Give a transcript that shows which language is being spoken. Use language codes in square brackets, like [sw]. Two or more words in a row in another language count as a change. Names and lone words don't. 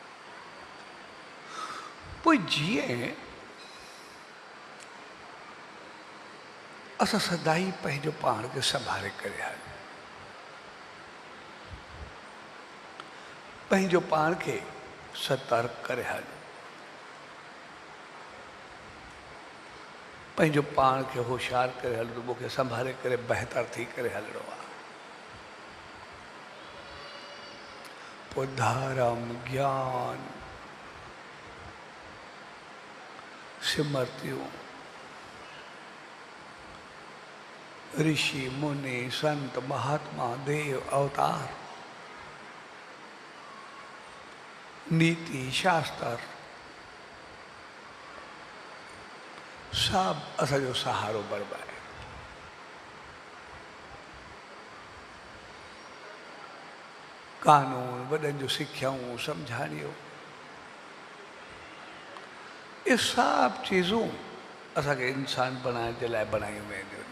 [sd] पोइ जीअं असां सदाई पंहिंजो पाण खे संभाले करे हलूं, पंहिंजो पाण खे सतर्क करे हलूं, पंहिंजो पाण खे होशियार करे हलूं, मूंखे संभाले करे बहितर थी करे हलणो आहे। पोइ धर्म, ज्ञान, सिमरतियूं, ऋषि मुनि, संत, महात्मा, देव, अवतार, नीति, शास्त्र सब असांजो सहारो बणिबा आहे। कानून, वॾनि जूं सिख्याऊं, सम्झाणियूं, ये सब चीज़ूं असांखे इंसान बणाइण जे लाइ बणायूं वेंदियूं आहिनि।